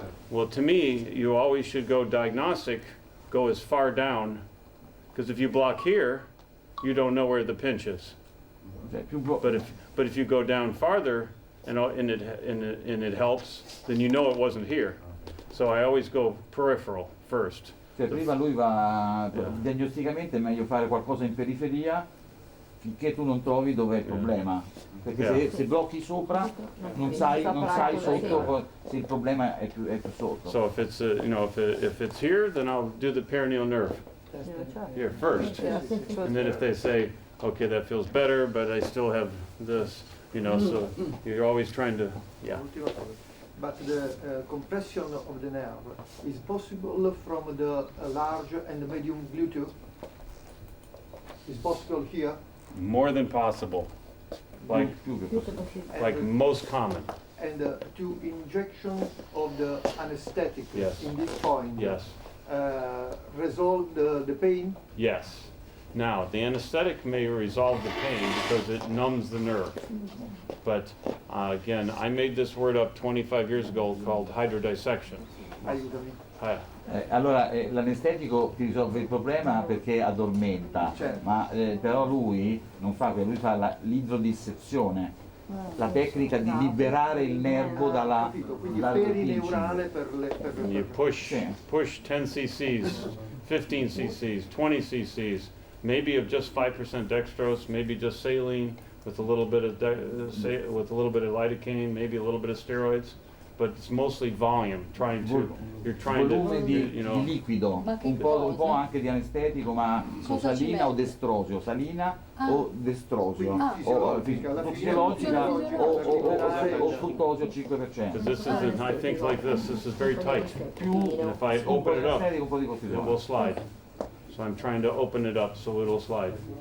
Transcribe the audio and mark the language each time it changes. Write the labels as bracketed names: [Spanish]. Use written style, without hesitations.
[English] Well, to me, you always should go diagnostic, go as far down, because if you block here, you don't know where the pinch is. [Italian] Cioè, [English] But if you go down farther and it helps, then you know it wasn't here. So I always go peripheral first. [Italian] Cioè, prima lui va, diagnosticamente è meglio fare qualcosa in periferia finché tu non trovi dove è il problema. Perché se blocchi sopra non sai sotto se il problema è più sotto. [English] So if it's if it's here, then I'll do the perineal nerve here first, and then if they say, okay, that feels better, but I still have this, so you're always trying to, But the compression of the nerve is possible from the large and the medium gluteus? Is possible here? more than possible, like most common. And two injections of the anesthetic Yes. in this point Yes. Resolve the pain? Yes. Now, the anesthetic may resolve the pain because it numbs the nerve. But again, I made this word up 25 years ago called hydrodissection. [Italian] Aiutami. Allora, l'anestetico ti risolve il problema perché addormenta, Certo. ma però lui non fa quello, lui fa l'idrodissezione, la tecnica di liberare il nervo dalla Quindi dal perineurale per [English] You push 10 cc's, 15 cc's, 20 cc's, maybe of just 5% dextrose, maybe just saline with a little bit of lidocaine, maybe a little bit of steroids, but it's mostly volume. [Italian] volume di liquido, un po' anche di anestetico, ma su salina o destrosio, salina o destrosio, o fisiologica o fruttosio 5%. [English] Because this is, I think like this is very tight. And if I open it up, [Italian] Un po' di [English] it will [Italian] cortisone. [English] slide. So I'm trying to open it up so it'll slide.